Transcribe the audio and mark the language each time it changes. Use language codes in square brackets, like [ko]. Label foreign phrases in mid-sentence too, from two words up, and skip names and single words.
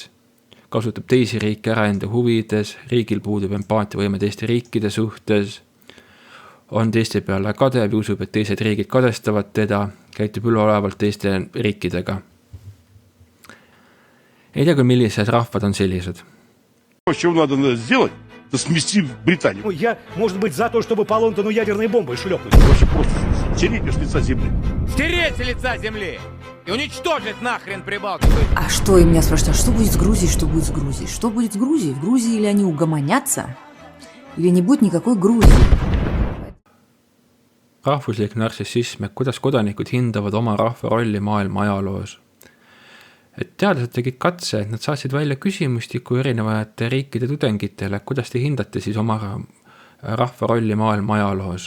[et] Kasutab teisi riike ära enda huvides. Riigil puudub empaatiavõime teiste riikide suhtes. On teiste peale kadev ja usub, et teised riigid kadestavad teda, käitub üleolevalt teiste riikidega. Ei tea küll, millised rahvad on sellised. [ru] Что надо сделать, это смести Британию. Ну, я, может быть, за то, чтобы по Лондону ядерной бомбой шлепнуть. Вообще просто стереть с лица земли. Стереть с лица земли и уничтожить нахрен Прибалтику. А что, и меня спрашивают, а что будет с Грузией, что будет с Грузией? Что будет с Грузией? В Грузии или они угомонятся, или не будет никакой Грузии? [et] Rahvuslik narsissism, et kuidas kodanikud hindavad oma rahva rolli maailma ajaloos. Et teadlased tegid katse, et nad saatsid välja küsimustiku erinevate riikide tudengitele, kuidas te hindate siis oma rahva rolli maailma ajaloos.